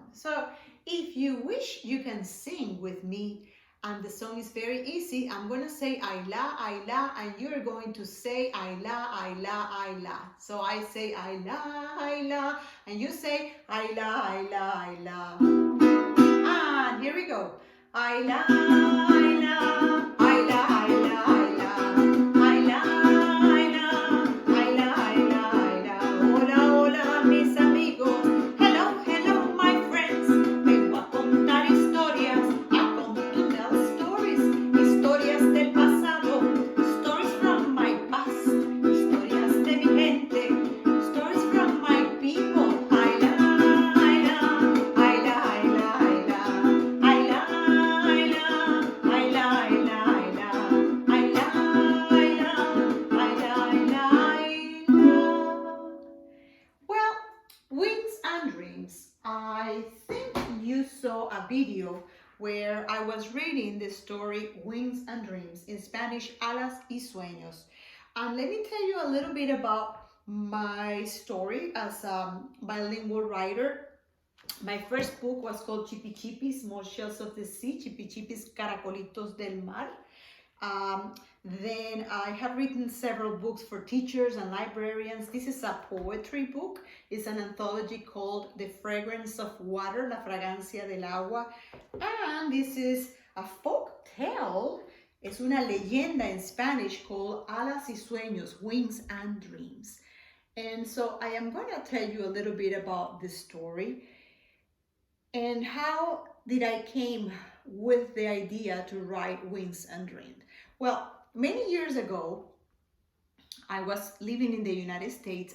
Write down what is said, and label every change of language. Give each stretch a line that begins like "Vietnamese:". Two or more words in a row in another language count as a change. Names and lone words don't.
English: So if you wish, you can sing with me. And the song is very easy. I'm going to say I la, and you're going to say I la. So I say I la, and you say I la. And here we go. I la, I la, I la, I la, I la. I la, I la, I la, I la, I la.
Spanish: Hola, hola, mis amigos.
English: Hello, hello, my friends. Vengo a contar historias. I come to tell stories.
Spanish: Historias del pasado.
English: Stories from my past.
Spanish: Historias de mi gente.
English: Stories from my people. I la, I la, I la, I la, I la. I la, I la, I la, I la, I la. I la, I la, I la, I la, I la. Well, Wings and Dreams. I think you saw a video where I was reading the story Wings and Dreams, in Spanish, Alas y Sueños. And let me tell you a little bit about my story as a bilingual writer. My first book was called Chipi Chipi, Small Shells of the Sea, Chipi Chipis Caracolitos del Mar. Then I have written several books for teachers and librarians. This is a poetry book. It's an anthology called The Fragrance of Water, La Fragancia del Agua. And this is a folk tale.
Spanish: Es una leyenda
English: in Spanish called Alas y Sueños, Wings and Dreams. And so I am going to tell you a little bit about this story. And how did I came with the idea to write Wings and Dreams? Well, many years ago, I was living in the United States.